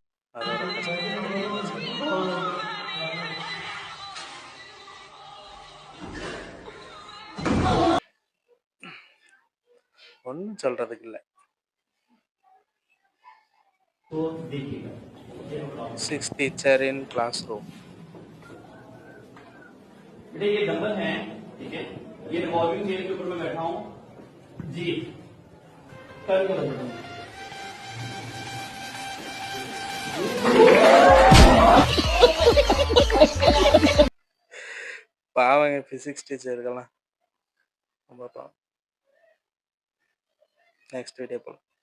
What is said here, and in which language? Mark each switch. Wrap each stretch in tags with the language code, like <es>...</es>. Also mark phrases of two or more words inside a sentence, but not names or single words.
<ta>அதோட ஒன்னும் சொல்றதுக்கு இல்ல.</ta> <en>6 teacher in classroom.</en> <hi>बेटा ये डंबल है, ठीक है, ये</hi> <en>revolving chair</en> <hi>के ऊपर मैं बैठा हूँ जी। कर करो</hi> <ta>பாவங்க</ta> <en>physics teacher</en> <ta>ரொம்ப பாவம்.</ta> <en>next video</en> <ta>போலாம்.</ta>